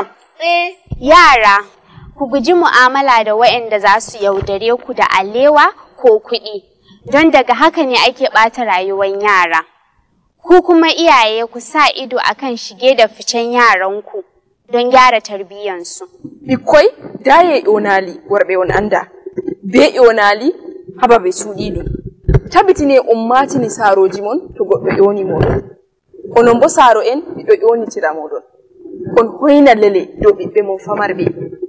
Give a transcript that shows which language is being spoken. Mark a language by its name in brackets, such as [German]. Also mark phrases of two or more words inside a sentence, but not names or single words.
[Hausa] Yara, ku guji mu'amala da waɗanda za su yaudare ku da alewa ko kuɗi, don daga haka ne ake ɓata rayuwar yara. Ku kuma iyaye ku sa ido akan shige da ficen yaranku don gyara tarbiyyansu. [Fula] Bikkoi daye onali worɓe on anda, be onali haba ɓe suuɗiɗo. Tabitine ummatini saroji mon to goɗɗo ƴoni moɗon. Onon bo saro en ɓiɗo ƴonitira moɗon. On hoyna lele dow ɓiɓɓe mon famarɓe.